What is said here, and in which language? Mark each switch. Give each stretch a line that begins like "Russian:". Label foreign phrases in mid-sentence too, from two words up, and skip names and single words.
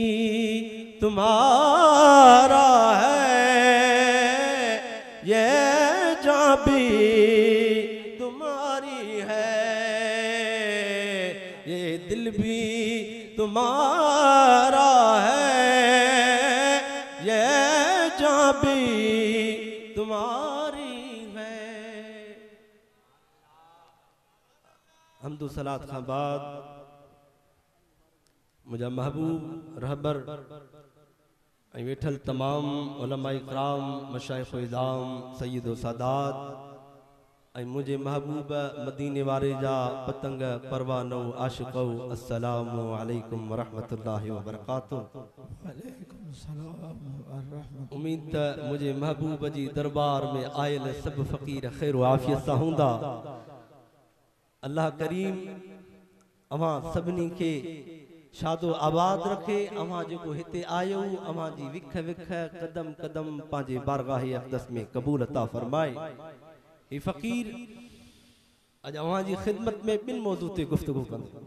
Urdu: تمہارا ہے یہ جان بھی تمہاری ہے یہ دل بھی تمہارا ہے یہ جان بھی تمہاری ہے.
Kachhi: हम्दो सलात खां बाद मुझा महबूब रहबर वेठल तमाम उलमा इकराम मशाइख़ इज़ाम सय्यदो सादात मुझे महबूब मदीने वारे जा पतंग परवानो आशिक़ो
Arabic: السلام عليكم ورحمة الله وبركاته.
Kachhi: उम्मीद त मुझे महबूब जी दरबार में आयल सब फ़कीर खैर व आफ़ियत सां हूंदा। अल्लाह करीम अवां सभिनी के शादो आबाद रखे। अवां जो हिते आयो अवां जी विख विख कदम कदम पांजे बारगाह अक़दस में कबूल अता फरमाए। ये फ़कीर अज अवां जी खिदमत में बिन मौजू ते गुफ्तगू कंदो।